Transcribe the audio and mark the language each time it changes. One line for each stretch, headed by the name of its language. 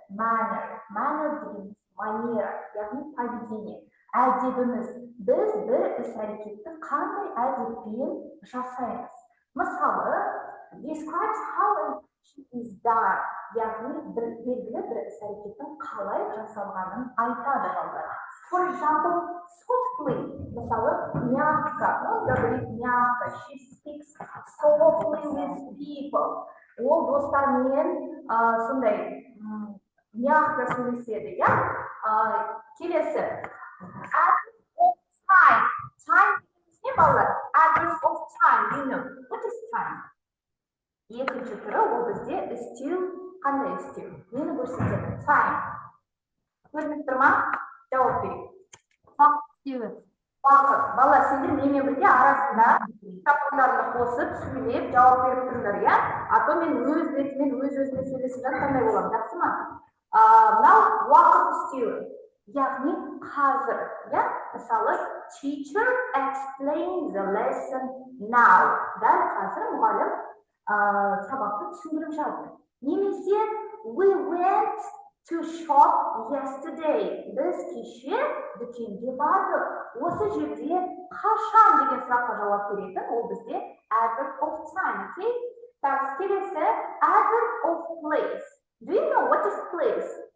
Kazakh: Manner дегеніміз манера, яғни поведение. Әдебіміз. Біз бір іс-әрекетті қандай әдеппен жасаймыз? Мысалы,
English: describes how an action is done.
Kazakh: яғни белгілі бір іс-әрекеттің қалай жасалғанын айтады балдар.
English: For example, softly, мысалы,
Russian: мягко, он говорит мягко,
English: she speaks softly with people.
Kazakh: Ол достармен сондай мягко сөйлеседі, иә? Келесі.
English: Adverb of time.
Kazakh: Time не балалар?
English: Adverb of time, you know. What is time?
Kazakh: Екінші түрі ол бізде істеу, қандай істеу? Нені көрсетеді? Time. Көрініп тұр ма? Жауап берейік. Уақыт істеуі. Уақыт. Балалар, сендер менімен бірге арасында микрофондарды қосып, сөйлеп, жауап беріп тұрыңдар, иә? А то мен өз бетімен өз-өзіме сөйлесіп жатқандай боламын, жақсы ма? Мынау уақыт істеуі. Яғни қазір, иә?
English: Мысалы, teacher explains the lesson now.
Kazakh: Дәл қазір мұғалім сабақты түсіндіріп жатыр.
English: Немесе we went to shop yesterday.
Kazakh: Біз кеше дүкенге бардық. Осы жерде қашан деген сұраққа жауап беретін, ол бізде adverb of time, okay?
English: Так, келесі adverb of place. Do you know what is place?